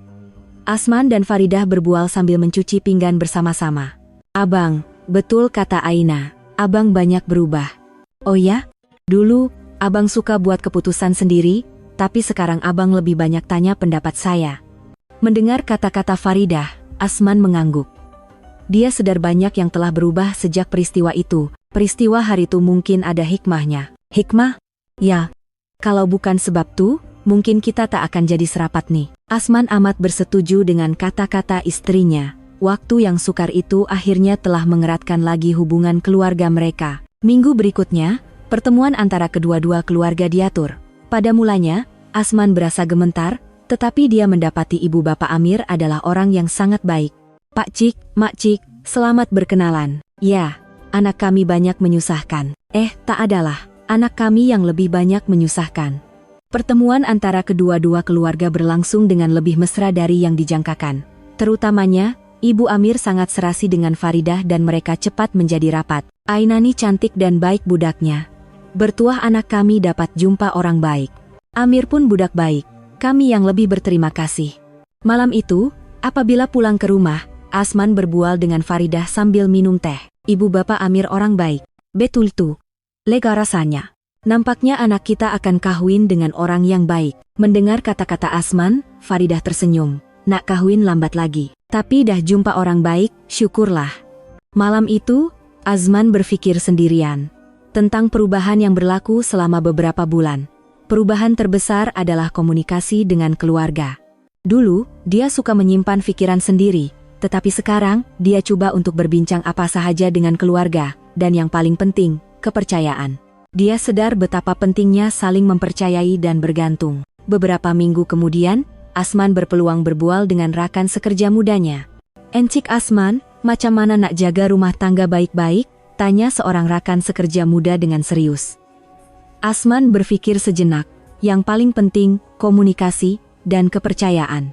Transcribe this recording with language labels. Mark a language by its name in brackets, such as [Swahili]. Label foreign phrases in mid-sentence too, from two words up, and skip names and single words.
[Malay] Asman dan Faridah berbual sambil mencuci pinggan bersama-sama. "Abang, betul kata Aina, abang banyak berubah." "Oh ya? Dulu, abang suka buat keputusan sendiri, tapi sekarang abang lebih banyak tanya pendapat saya." Mendengar kata-kata Faridah, Asman mengangguk. Dia sadar banyak yang telah berubah sejak peristiwa itu. Peristiwa hari itu mungkin ada hikmahnya. "Hikmah? Ya. Kalau bukan sebab tuh, mungkin kita tak akan jadi serapat nih." Asman amat bersetuju dengan kata-kata istrinya. Waktu yang sukar itu akhirnya telah mengeratkan lagi hubungan keluarga mereka. Minggu berikutnya, pertemuan antara kedua-dua keluarga diatur. Pada mulanya, Asman berasa gemetar, tetapi dia mendapati ibu bapak Amir adalah orang yang sangat baik. "Pak Cik, Mak Cik, selamat berkenalan." "Ya, anak kami banyak menyusahkan." Tak adalah, anak kami yang lebih banyak menyusahkan." Pertemuan antara kedua-dua keluarga berlangsung dengan lebih mesra dari yang dijangkakan. Terutamanya, Ibu Amir sangat serasi dengan Faridah dan mereka cepat menjadi rapat. Ainani cantik dan baik budaknya. Bertuah anak kami dapat jumpa orang baik. Amir pun budak baik. Kami yang lebih berterima kasih. Malam itu, apabila pulang ke rumah, Asman berbual dengan Faridah sambil minum teh. Ibu bapak Amir orang baik. Betul tuh. Lega rasanya. Nampaknya anak kita akan kawin dengan orang yang baik. Mendengar kata-kata Asman, Faridah tersenyum. Nak kawin lambat lagi. Tapi dah jumpa orang baik, syukurlah. Malam itu, Asman berpikir sendirian. Tentang perubahan yang berlaku selama beberapa bulan. Perubahan terbesar adalah komunikasi dengan keluarga. Dulu, dia suka menyimpan pikiran sendiri. Tetapi sekarang, dia coba untuk berbincang apa saja dengan keluarga. Dan yang paling penting, kepercayaan. Dia sadar betapa pentingnya saling mempercayai dan bergantung. Beberapa minggu kemudian, Asman berpeluang berbual dengan rakan sekerja mudanya. "Encik Asman, macam mana nak jaga rumah tangga baik-baik?" tanya seorang rakan sekerja muda dengan serius. Asman berpikir sejenak. Yang paling penting, komunikasi dan kepercayaan.